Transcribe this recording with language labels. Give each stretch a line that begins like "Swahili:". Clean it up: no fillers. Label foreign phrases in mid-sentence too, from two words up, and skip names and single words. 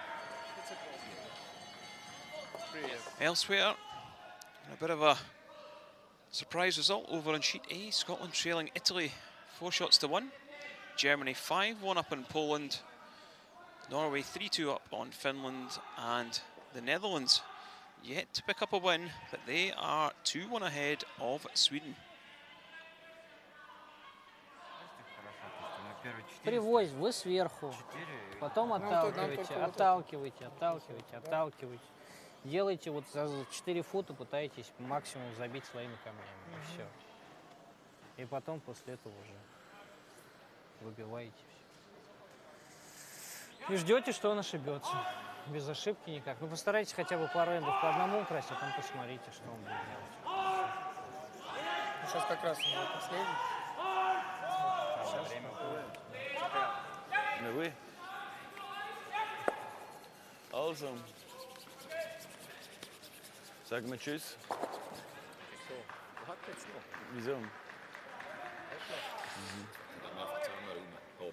English: Elsewhere, a bit of a surprise result over on sheet A. Scotland trailing Italy 4-1. Germany 5-1 up in Poland. Norway 3-2 up on Finland, and the Netherlands yet to pick up a win, but they are 2-1 ahead of Sweden.
Russian: Привозь, вы сверху, потом отталкивайте, отталкивайте, отталкивайте, отталкивайте. Делайте вот за 4 фута, пытаетесь максимум забить своими камнями, и все. И потом после этого уже выбиваете все. И ждете, что он ошибется. Без ошибки никак. Ну постарайтесь хотя бы пару эндов по одному украсть, а потом посмотрите, что он будет делать. Сейчас как раз у него последний.
Dutch: Nu weer.
German: Also. Sag mal tschüss. Wieso? Dann einfach zusammenräumen, oben.